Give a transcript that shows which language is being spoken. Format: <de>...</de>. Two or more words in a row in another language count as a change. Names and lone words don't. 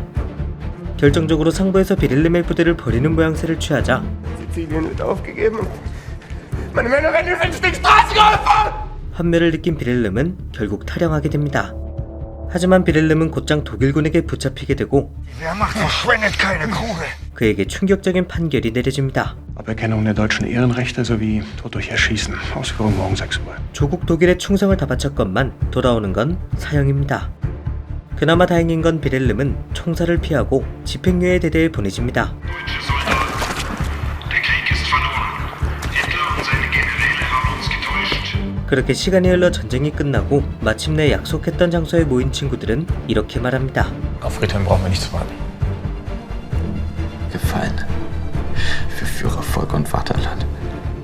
<ko>결정적으로 상부에서 비렐름의 부대를 버리는 모양새를 취하자 환멸을 느낀 비렐름은 결국 탈영하게 됩니다. 하지만 비렐름은 곧장 독일군에게 붙잡히게 되고 그에게 충격적인 판결이 내려집니다.</ko> <de>Aberkennung der deutschen Ehrenrechte sowie Tod durch Erschießen. Ausführung morgen 6 Uhr.</de> <ko>조국 독일의 충성을 다 바쳤건만 돌아오는 건 사형입니다. 그나마 다행인 건 비렐름은 총살을 피하고 집행유예 대대에 보내집니다. 그렇게 시간이 흘러 전쟁이 끝나고 마침내 약속했던 장소에 모인 친구들은 이렇게 말합니다.</ko> <de>Auf Friedhelm brauchen wir nicht zu warten. Gefallen. Für Führer, Volk und Vaterland.</de>